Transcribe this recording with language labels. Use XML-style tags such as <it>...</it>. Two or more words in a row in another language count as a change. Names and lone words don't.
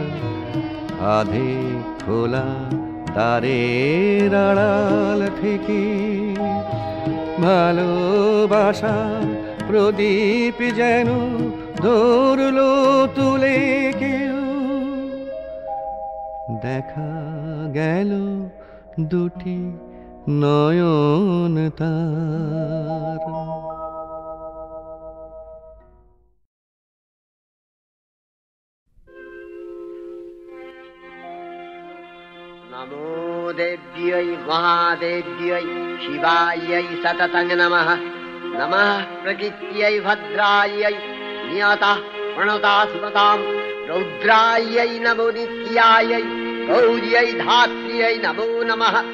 <bn>আধে খোলা দ্বারের আড়াল থেকে ভালোবাসা প্রদীপ যেন ধরলো তুলে কেউ। দেখা গেল দুটি নয়ন তার।</bn> <sa>नमो देव्यै महादेव्यै शिवायै सततं नमः। नमः प्रकृत्यै भद्रायै नियतः प्रणता सुमतां रौद्रायै नमो नित्यायै गौर्यै धात्र्यै नमो नमः।</sa>